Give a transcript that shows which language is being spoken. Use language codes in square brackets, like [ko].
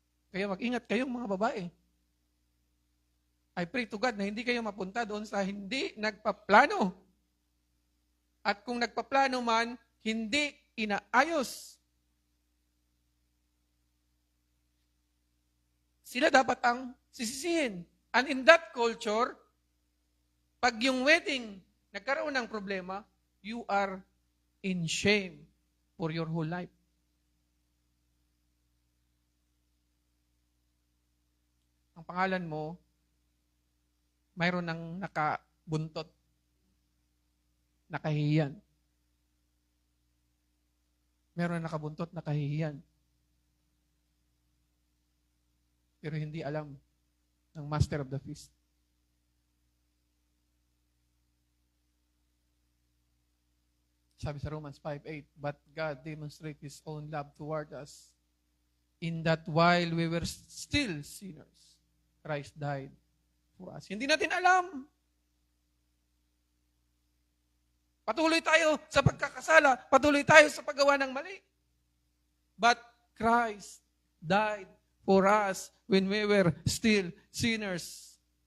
[tl] Kaya mag-ingat kayong mga babae. [en] I pray to God [tl] na hindi kayo mapunta doon sa hindi nagpaplano. At kung nagpaplano man, hindi inaayos. Sila dapat ang sisisihin. [en] And in that culture, [tl] pag yung wedding nagkaroon ng problema, [en] you are in shame for your whole life. [tl] Ang pangalan mo, mayroon ng nakabuntot, nakahihiyan. Meron na nakabuntot, nakahihiyan. Pero hindi alam ng master of the feast. Sabi sa [en] Romans 5:8, but God demonstrates His own love toward us in that while we were still sinners, Christ died for us. [tl] Hindi natin alam. Patuloy tayo sa pagkakasala, patuloy tayo sa paggawa ng mali. [en] But Christ died for us when we were still sinners.